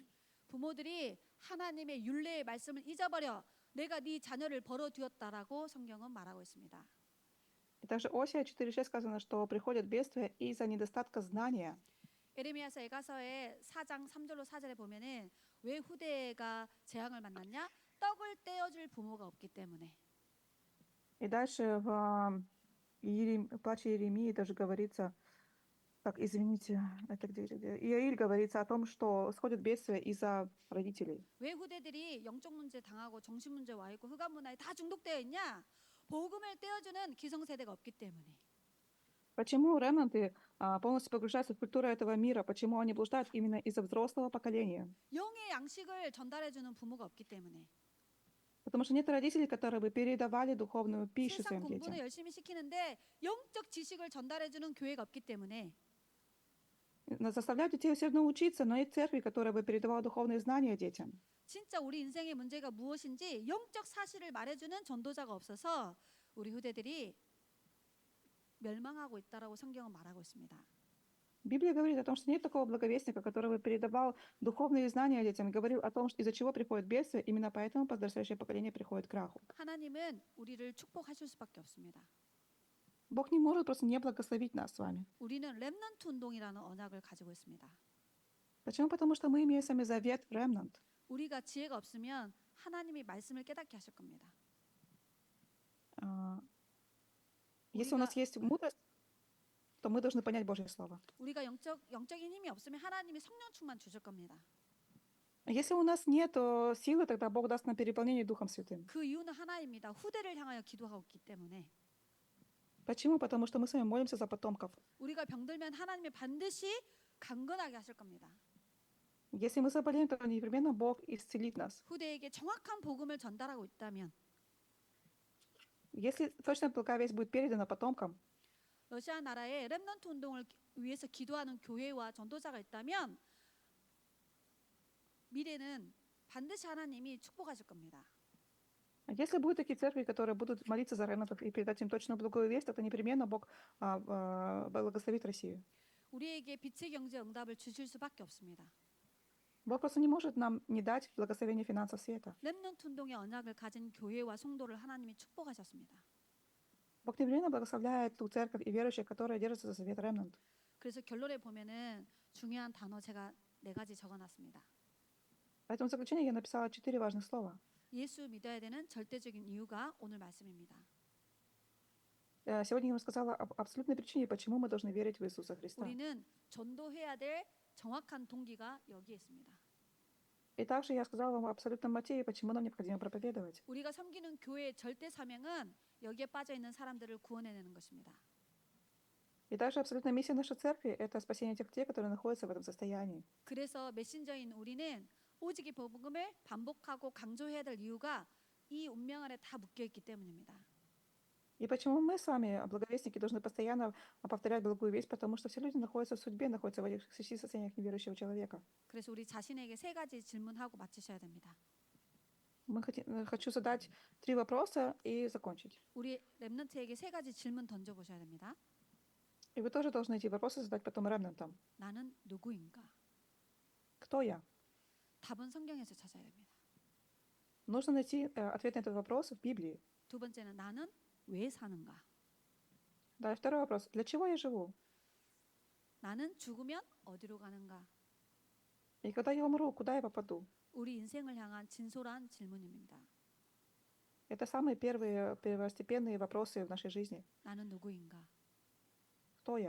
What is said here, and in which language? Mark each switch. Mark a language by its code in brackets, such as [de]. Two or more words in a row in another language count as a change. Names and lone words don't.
[ko] 부모들이 하나님의 율례의 말씀을 잊어버려 내가 네 자녀를 벌어두었다라고 성경은 말하고 있습니다. [ru] И также Осия 4:6 сказано, что приходит бедствие из-за недостатка знания. [ko] 에레미야서 에가서의 4장 3절로 4절에 보면은 왜 후대가 재앙을 만났냐? 떡을 떼어줄 부모가 없기 때문에. [ru] И дальше в плаче Иеремии даже говорится, так, извините, это где? Иаиль говорится о том, что сходит бедствие из-за родителей. [ko] 왜 후대들이 영적 문제 당하고 정신 문제 와 있고 흑암 문화에 다 중독되어 있냐? 복음을 떼어주는 기성세대가 없기 때문에. [ru] Почему ремнанты полностью погружаются в культуру этого мира? Почему они блуждают именно из-за взрослого поколения? [ko] 영의 양식을 전달해주는 부모가 없기 때문에. [ru] Потому что нет родителей, которые бы передавали духовную пищу [ko] 세상 [ru] своим детям. [ko] 공부는 열심히 시키는데 영적 지식을 전달해주는 교회가 없기 때문에. [ru] Заставляют детей усердно учиться, но нет церкви, которая бы передавала духовные знания детям. [ko] 진짜 우리 인생의 문제가 무엇인지 영적 사실을 말해주는 전도자가 없어서 우리 후대들이 멸망하고 있다라고 성경은 말하고 있습니다. [ru] Библия говорит о том, что нет такого благовестника, который бы передавал духовные знания детям и говорил о том, из-за чего приходит бедствие, именно поэтому подрастающее поколение приходит к краху. [ko] 하나님은 우리를 축복하실 수밖에 없습니다. [ru] Бог не может просто не благословить нас с вами. [ko] 우리는 렘넌트 운동이라는 언약을 가지고 있습니다. [ru] Почему? Потому что мы имеем сами завет ремнант. [ko] 우리가 지혜가 없으면 하나님이 말씀을 깨닫게 하실 겁니다. [ru] Если у нас есть мудрость, то мы должны понять Божье Слово. [ko] 우리가 영적인 힘이 없으면 하나님이 성령 충만 주실 겁니다. [ru] Если у нас нет силы, тогда Бог даст нам переполнение Духом Святым. [ko] 그 이유는 하나입니다. 후대를 향하여 기도하고 있기 때문에. [ru] Почему? Потому что мы с вами молимся за потомков. [ko] 우리가 병들면 하나님이 반드시 강건하게 하실 겁니다. [ru] Если мы заболеем, то непременно Бог исцелит нас. [ko] 후대에게 정확한 복음을 전달하고 있다면 [ru] Если точно благовесть будет передана потомкам, [ko] 러시아 나라에 렘넌트 운동을 위해서 기도하는 교회와 전도자가 있다면 미래는 반드시 하나님이 축복하실 겁니다. [ru] если будут такие церкви, которые будут молиться за ремнантов и передать им точную благую весть, то непременно Бог благословит Россию. [ko] 우리에게 빛의 경제 응답을 주실 수밖에 없습니다. [ru] Бог просто не может нам не дать благословение финансов света. [ko] 렘넌트 운동의 언약을 가진 교회와 성도를 하나님이 축복하셨습니다. [ru] Бог непременно благословляет ту церковь и верующих, которые держатся за завет ремнант. [ko] 그래서 결론에 보면은 중요한 단어 제가 4가지 적어놨습니다. [ru] Поэтому в заключение я написала 4 важных слова. [ko] 예수 믿어야 되는 절대적인 이유가 오늘 말씀입니다. [ru] Сегодня я вам сказала об абсолютной причине, почему мы должны верить в Иисуса Христа. [ko] 우리는 전도해야 될 정확한 동기가 여기에 있습니다. [ru] И также я сказала вам абсолютном мотиве, почему нам необходимо проповедовать. [ko] 우리가 섬기는 교회의 절대 사명은 여기에 빠져 있는 사람들을 구원해내는 것입니다. [ru] И также абсолютная миссия нашей церкви – это спасение тех людей, которые находятся в этом состоянии. [ko] 그래서 메신저인 우리는 오직 이 복음을 반복하고 강조해야 될 이유가 이 운명 안에 다 묶여 있기 때문입니다. [ru] И почему мы с вами, благовестники, должны постоянно повторять благую весть, потому что все люди находятся в судьбе, находятся в этих 6 состояниях неверующего человека. [ko] 그래서 우리 자신에게 3가지 질문하고 마치셔야 됩니다. [ru] Хочу задать 3 вопроса и закончить. [ko] 우리 렘넌트에게 3가지 질문 던져보셔야 됩니다. [ru] И вы тоже должны эти вопросы задать потом ремнантам. [ko] 나는 누구인가? [ru] Кто я? [ko] 답은 성경에서 찾아야 됩니다. [ru] Нужно найти ответ на этот вопрос в Библии. [ko] 두 번째는 나는 왜 사는가? [ru] Да, и второй вопрос. Для чего я живу? [ko] 나는 죽으면 어디로 가는가? [ru] И когда я умру, куда я попаду? [ko] 우리 인생을 향한 진솔한 질문입니다. [ru] Это самые первые первостепенные вопросы в нашей жизни. [ko] 나는 누구인가? [ru] Кто я?